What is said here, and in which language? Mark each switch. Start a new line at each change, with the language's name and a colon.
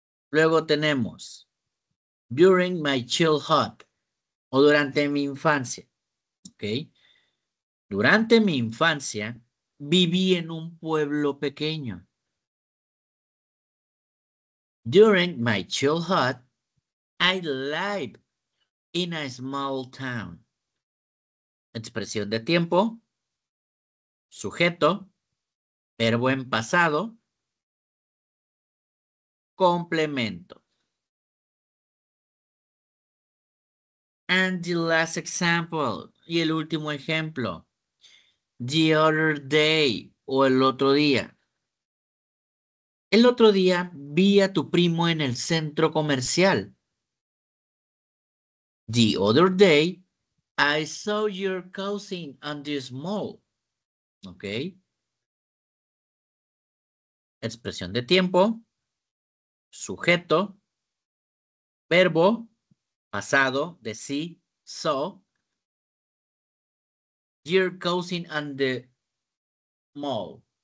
Spanish: Luego tenemos
English: during my childhood
Spanish: o durante mi infancia. ¿Ok? Durante mi infancia viví en un pueblo pequeño.
English: During my childhood, I lived in a small town.
Spanish: Expresión de tiempo, sujeto, verbo en pasado, complemento.
English: And the last example,
Spanish: y el último ejemplo,
English: the other day
Spanish: o el otro día. El otro día vi a tu primo en el centro comercial.
English: The other day, I saw your cousin on this mall.
Spanish: ¿Ok? Expresión de tiempo, sujeto, verbo, pasado, de sí,
English: saw, your cousin on the mall.